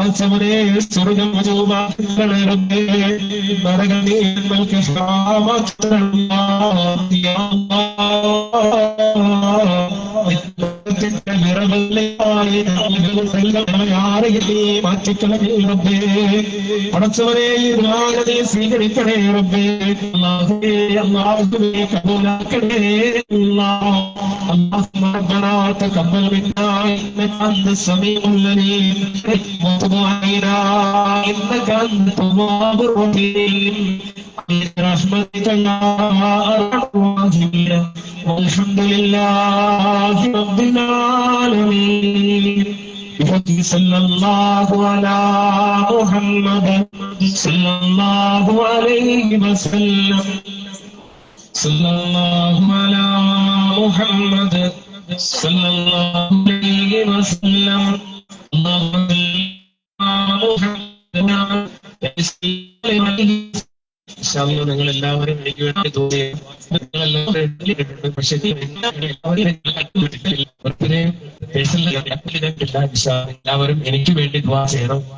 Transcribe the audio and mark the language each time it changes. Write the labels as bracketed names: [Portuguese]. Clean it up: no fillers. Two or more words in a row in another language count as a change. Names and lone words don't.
[Malayalam] പടച്ചവനെ സ്വർഗം വജൂബാക്കളെ റബ്ബേ നരകം നീ ഞങ്ങൾക്ക് ഹറാമാക്കണമേ യാ പടച്ചവനെ നീ സ്വീകരിക്കണേ റബ്ബേ അല്ലാഹുവേ കബൂലാക്കണേ [Arabic] اللهم ربنا تقبل منا انك انت السميع العليم وتب علينا انك انت التواب الرحيم برحمتك يا ارحم الراحمين والحمد لله رب العالمين صلى الله على محمد صلى الله عليه وسلم صلى الله على محمد صلى الله عليه وسلم اللهم [Malayalam] നിങ്ങൾ എല്ലാവരും എനിക്ക് വേണ്ടി തോന്നി പക്ഷേ എല്ലാവരും എനിക്ക് വേണ്ടി ദുആ ചെയ്യണം.